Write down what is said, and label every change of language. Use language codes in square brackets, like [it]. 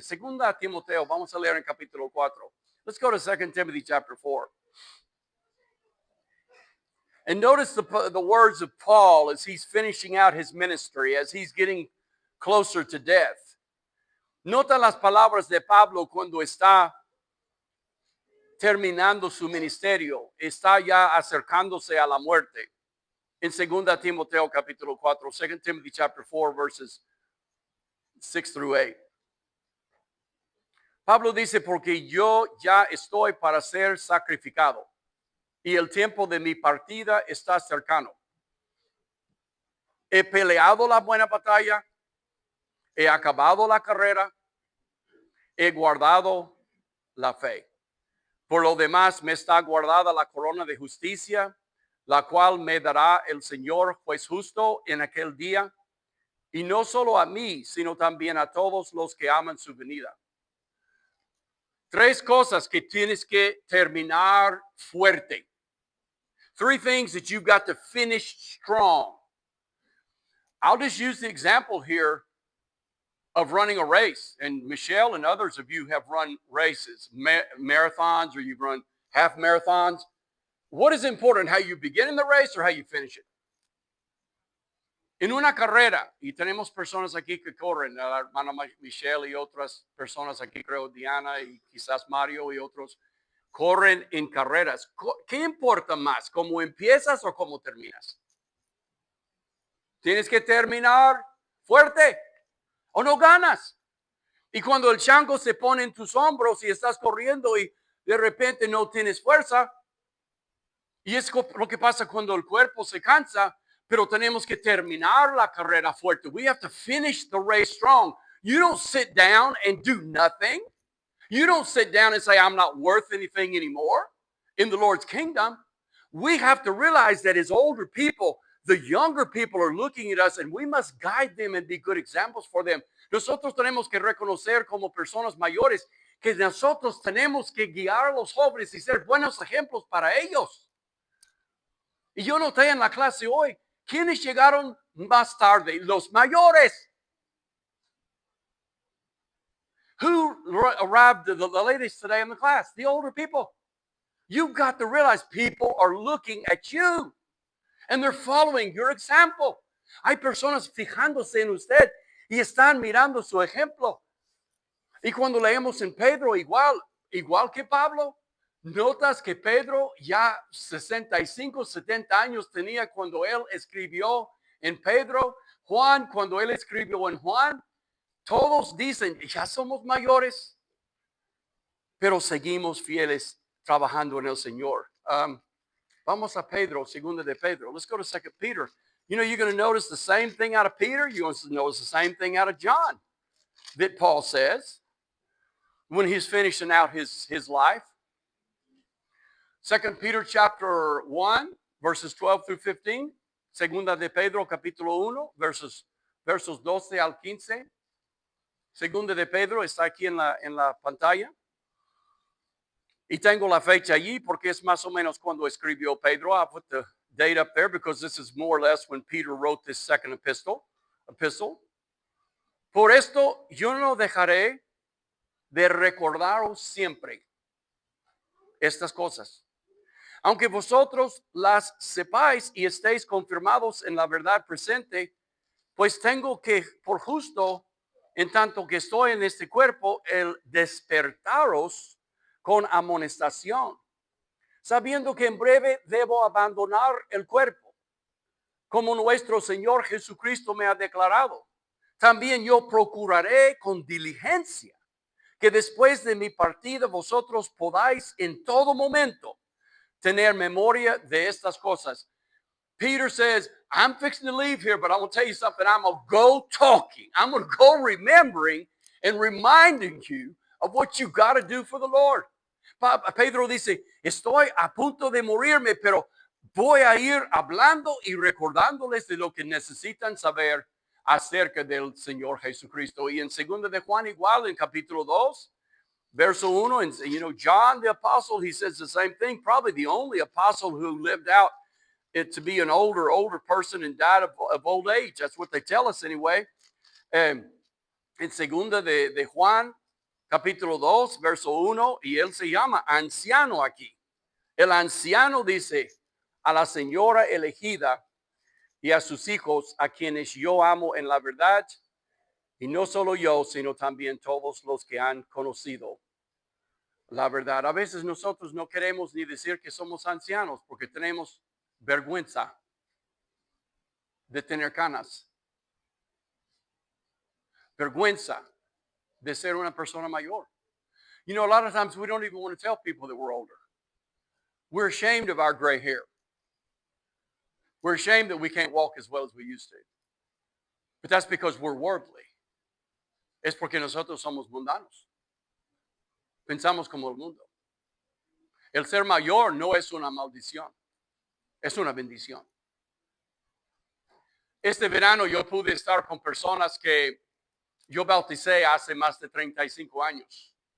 [es] Segunda Timoteo, vamos a leer en capítulo 4. [en] Let's go to 2 Timothy chapter 4. And notice the words of Paul as he's finishing out his ministry, as he's getting closer to death. [es] Nota las palabras de Pablo cuando está terminando su ministerio, está ya acercándose a la muerte. En 2 Timoteo capítulo 4, [en] 2 Timothy chapter 4, verses 6 through 8. [es] Pablo dice, porque yo ya estoy para ser sacrificado y el tiempo de mi partida está cercano. He peleado la buena batalla, he acabado la carrera, he guardado la fe. Por lo demás, me está guardada la corona de justicia, la cual me dará el Señor juez justo en aquel día, y no solo a mí, sino también a todos los que aman su venida. Tres cosas que tienes que terminar fuerte. [en] Three things that you've got to finish strong. I'll just use the example here of running a race. And Michelle and others of you have run races, marathons, or you've run half marathons. What is important, how you begin in the race or how you finish it? [es] En una carrera, y tenemos personas aquí que corren, la hermana Michelle y otras personas aquí, creo Diana y quizás Mario y otros, corren en carreras. ¿Qué importa más, cómo empiezas o cómo terminas? Tienes que terminar fuerte o no ganas. Y cuando el chango se pone en tus hombros y estás corriendo y de repente no tienes fuerza, y es lo que pasa cuando el cuerpo se cansa, pero tenemos que terminar la carrera fuerte. [en] We have to finish the race strong. You don't sit down and do nothing. You don't sit down and say, I'm not worth anything anymore in the Lord's kingdom. We have to realize that as older people, the younger people are looking at us and we must guide them and be good examples for them. [es] Nosotros tenemos que reconocer como personas mayores que nosotros tenemos que guiar a los jóvenes y ser buenos ejemplos para ellos. Y yo noté en la clase hoy, ¿quiénes llegaron más tarde? Los mayores. [en] Who arrived the latest today in the class? The older people. You've got to realize people are looking at you and they're following your example. [es] Hay personas fijándose en usted y están mirando su ejemplo. Y cuando leemos en Pedro, igual que Pablo, notas que Pedro ya 65, 70 años tenía cuando él escribió en Pedro. Juan, cuando él escribió en Juan, todos dicen, ya somos mayores, pero seguimos fieles trabajando en el Señor. Vamos a Pedro, segunda de Pedro. [en] Let's go to 2 Peter. You know, you're going to notice the same thing out of Peter. You're going to notice the same thing out of John that Paul says when he's finishing out his life. 2 Peter chapter 1, verses 12 through 15. [es] Segunda de Pedro, capítulo 1, versos 12 al 15. Segunda de Pedro está aquí en la pantalla. Y tengo la fecha allí porque es más o menos cuando escribió Pedro. [en] I put the date up there because this is more or less when Peter wrote this second epistle. [es] Por esto yo no dejaré de recordaros siempre estas cosas, aunque vosotros las sepáis y estéis confirmados en la verdad presente, pues tengo que, por justo, en tanto que estoy en este cuerpo, el despertaros con amonestación, sabiendo que en breve debo abandonar el cuerpo, como nuestro Señor Jesucristo me ha declarado. También yo procuraré con diligencia que después de mi partida vosotros podáis en todo momento tener memoria de estas cosas. [en] Peter says, I'm fixing to leave here, but I will tell you something. I'm going to go talking. I'm going to go remembering and reminding you of what you got to do for the Lord. [es] Pedro dice, estoy a punto de morirme, pero voy a ir hablando y recordándoles de lo que necesitan saber acerca del Señor Jesucristo. Y en 2 de Juan igual, en capítulo 2, verso 1, [en] and John the apostle, he says the same thing, probably the only apostle who lived out it to be an older person and died of old age. That's what they tell us anyway. [es] En 2 de Juan, capítulo 2, verso 1, y él se llama anciano aquí. El anciano dice a la señora elegida y a sus hijos, a quienes yo amo en la verdad, y no solo yo, sino también todos los que han conocido la verdad. A veces nosotros no queremos ni decir que somos ancianos porque tenemos vergüenza de tener canas, vergüenza de ser una persona mayor. [en] A lot of times we don't even want to tell people that we're older. We're ashamed of our gray hair. We're ashamed that we can't walk as well as we used to. But that's because we're worldly. [es] Es porque nosotros somos mundanos. Pensamos como el mundo. El ser mayor no es una maldición, es una bendición. Este verano yo pude estar con personas que yo bauticé hace más de 35 años.